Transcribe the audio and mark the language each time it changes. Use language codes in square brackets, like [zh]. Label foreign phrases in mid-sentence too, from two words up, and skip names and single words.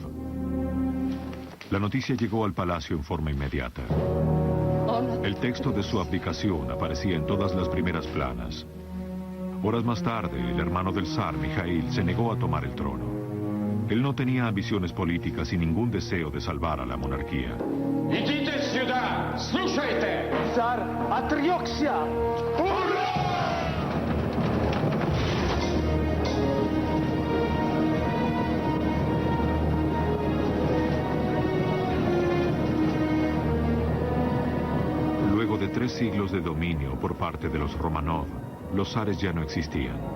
[es] La noticia llegó al palacio en forma inmediata. El texto de su abdicación aparecía en todas las primeras planas. Horas más tarde, el hermano del zar, Mijaíl, se negó a tomar el trono. Él no tenía ambiciones políticas y ningún deseo de salvar a la monarquía. [ru] Идите сюда! Слушайте! Царь отрекся! [es] Luego de 3 siglos de dominio por parte de los Romanov, los zares ya no existían.